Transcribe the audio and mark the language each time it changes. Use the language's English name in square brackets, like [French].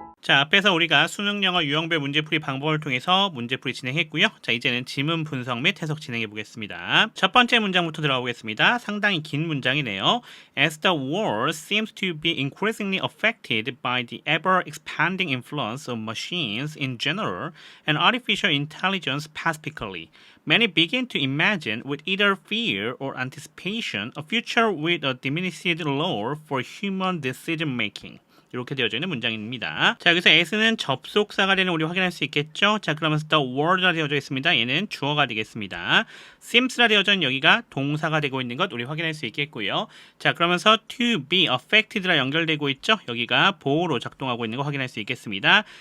[Korean] 자, 앞에서 우리가 수능 영어 유형별 문제풀이 방법을 통해서 문제풀이 진행했고요. 자, 이제는 지문 분석 및 해석 진행해 보겠습니다. 첫 번째 문장부터 들어가 보겠습니다. 상당히 긴 문장이네요. [English] As the world seems to be increasingly affected by the ever-expanding influence of machines in general and artificial intelligence specifically, many begin to imagine with either fear or anticipation a future with a diminished role for human decision-making. [Korean] 이렇게 되어져 있는 문장입니다. 자, 여기서 as는 접속사가 되는 우리 확인할 수 있겠죠? 자, 그러면서 [English] the word [Korean] 가 되어져 있습니다. 얘는 주어가 되겠습니다. seems라 되어져 있는 여기가 동사가 되고 있는 것 우리 확인할 수 있겠고요. 자, 그러면서 [English] to be affected [Korean] 라 연결되고 있죠? 여기가 보호로 작동하고 있는 거 확인할 수 있겠습니다.